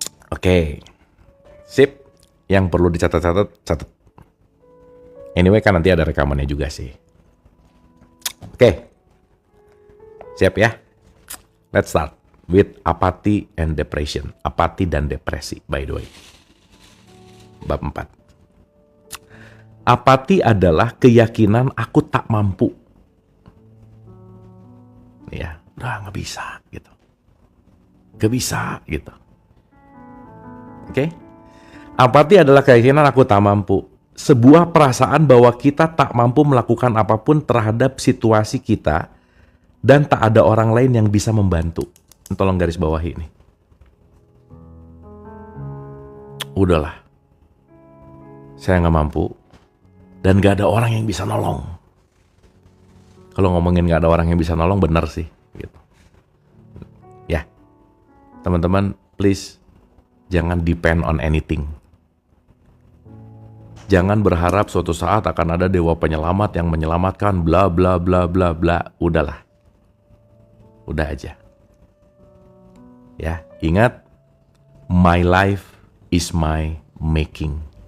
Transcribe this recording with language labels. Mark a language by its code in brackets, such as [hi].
[id] Oke, sip. Yang perlu dicatat-catat, catat. Anyway, kan nanti ada rekamannya juga sih. Oke, siap ya. [en] Let's start with apathy and depression. [id] Apati dan depresi, [en] by the way. [id] Bab 4. Apati adalah keyakinan aku tak mampu. Ya, udah nggak bisa gitu. Nggak bisa gitu. Oke? Apati adalah keyakinan aku tak mampu. Sebuah perasaan bahwa kita tak mampu melakukan apapun terhadap situasi kita dan tak ada orang lain yang bisa membantu. Tolong garis bawahi ini. Udahlah. Saya nggak mampu dan nggak ada orang yang bisa nolong. Kalau ngomongin nggak ada orang yang bisa nolong, benar sih. Gitu. Ya, teman-teman, please jangan [en] depend on anything. [id] Jangan berharap suatu saat akan ada dewa penyelamat yang menyelamatkan bla bla bla bla bla. Udahlah. Udah aja. Ya, ingat, [en] my life is my making.